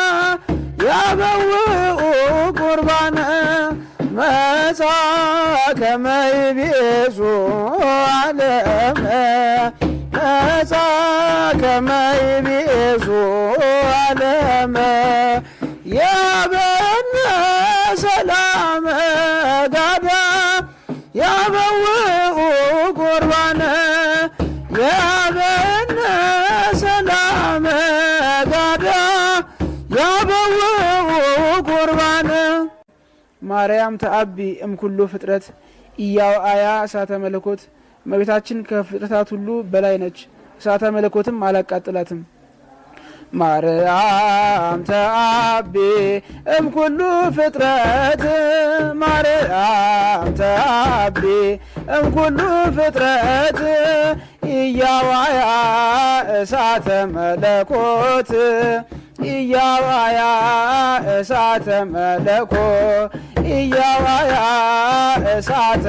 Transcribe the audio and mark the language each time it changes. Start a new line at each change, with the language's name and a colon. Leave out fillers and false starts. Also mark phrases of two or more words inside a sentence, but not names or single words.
Geez: ያበውኡ ቁርባነ መጻ ከመይቤዙ ዓለመ መጻ ከመይቤዙ ዓለመ የሀበነ ሰላመ ጋዳ ያበውኡ ቁርባነ የሀበነ ሰላመ ጋዳ ያበውኡ ቁርባነ ማርያም ተአቢ እምኩሉ ፍጥረት ኢያውአያ እሳተ መለኮት
Amharic: እመቤታችን ከፍጥረታት ሁሉ በላይ ነች፣ እሳተ መለኮትም አላቃጥላትም።
Geez: ማርያም ተአቢ እምኩሉ ፍጥረት ማርያም ተአቢ እምኩሉ ፍጥረት ኢያዋያ እሳተ መለኮት ኢያዋያ እሳተ መለኮት ኢያዋያ እሳተ